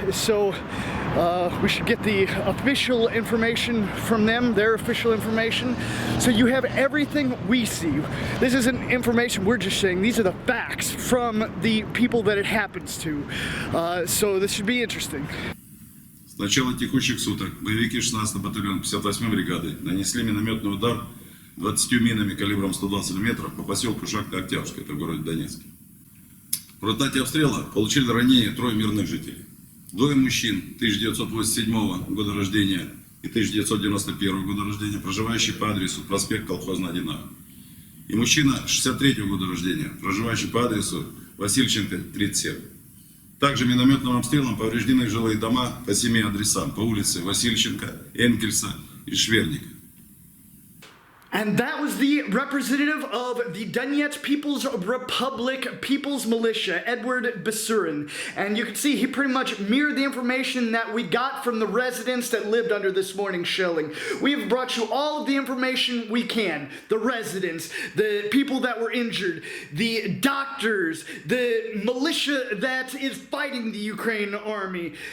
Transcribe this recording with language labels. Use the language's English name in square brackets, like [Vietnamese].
[English] So we should get the official information from them, their official information. So you have everything we see. This isn't information we're just saying. These are the facts from the people that it happens to. So this should be interesting. [Russian] С начала текущих суток боевики 16-й батальон 58-й бригады нанесли минометный удар 20 минами калибром 120 мм по поселку Шахта-Октябрьская, это в городе Донецке. В результате обстрела получили ранения 3 мирных жителей. 2 мужчин 1987 года рождения и 1991 года рождения, проживающие по адресу проспект Колхозный 1А. И мужчина 63 года рождения, проживающий по адресу Васильченко, 37. Также минометным обстрелом повреждены жилые дома по 7 адресам по улице Васильченко, Энкельса и Шверника. [English] And that was the representative of the Donetsk People's Republic People's Militia, Edward Basurin. And you can see he pretty much mirrored the information that we got from the residents that lived under this morning's shelling. We have brought you all of the information we can. The residents, the people that were injured, the doctors, the militia that is fighting the Ukraine army.